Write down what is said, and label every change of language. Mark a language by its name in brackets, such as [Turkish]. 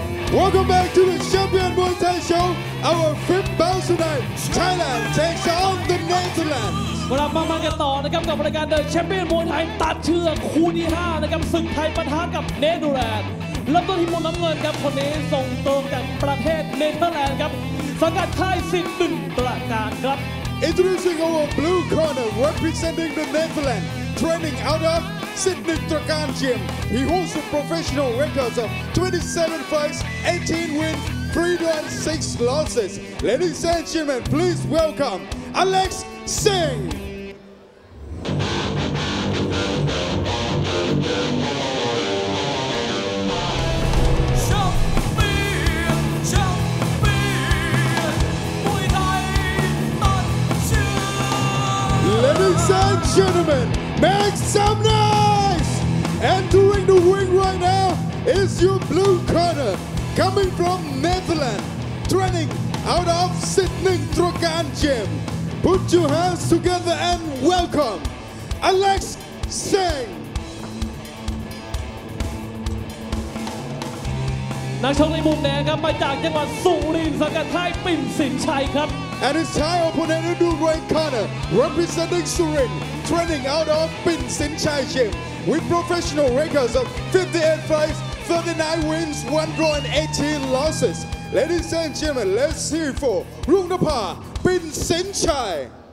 [English] Welcome back to the Champion Muay Thai Show. Our fifth bout tonight, Thailand takes on the Netherlands. [Thai] กลับมากันต่อนะครับกับรายการเดินแชมเปี้ยนมวยไทยตัดเชือกคู่ที่5นะครับศึกไทยปะทะกับเนเธอร์แลนด์เริ่มต้นที่มุมน้ำเงินครับคนนี้ส่งตรงจากประเทศเนเธอร์แลนด์ครับสังกัดค่ายสิทธิ์1ประการครับ [English] Introducing our blue corner representing the Netherlands, training out of Sydney Trakan Gym. He holds a professional record of 27 fights, 18 wins, 3 draws, 6 losses. Ladies and gentlemen, please welcome Alex Singh. Ladies and gentlemen, make some noise! Entering the ring right now is your blue corner, coming from Netherlands, training out of Sydney Trokan Gym. Put your hands together and welcome Alex Singh. [Thai] นักชกในมุมแดงครับมาจากจังหวัดสุรินทร์สังกัดค่ายปิ่นสินชัยครับ [English] And his Thai opponent in the red corner, representing Surin, training out of Pin Sin Chai Gym with professional records of 58 fights, 39 wins, 1 draw and 18 losses. Ladies and gentlemen, let's hear for Rungnapa Pin Sin Chai.